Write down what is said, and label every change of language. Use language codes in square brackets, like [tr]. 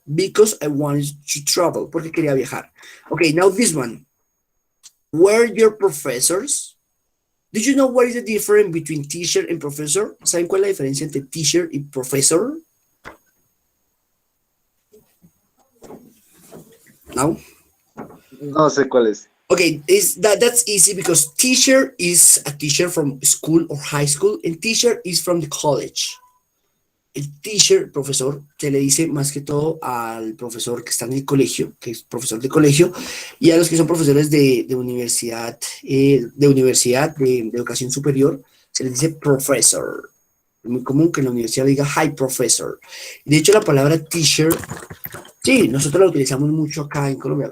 [en] Because I wanted to travel. [es] Porque quería viajar. [en] Ok, now this one. Were your professors? Did you know what is the difference between teacher and professor? [es] ¿Saben cuál es la diferencia entre teacher y professor? No? No sé cuál es. [en] Okay, that's easy because teacher is a teacher from school or high school and teacher is from the college. [es] El teacher, profesor, se le dice más que todo al profesor que está en el colegio, que es profesor de colegio, y a los que son profesores de universidad, de educación superior, se les dice professor. Es muy común que en la universidad diga hi professor. De hecho, la palabra teacher, sí, nosotros la utilizamos mucho acá en Colombia.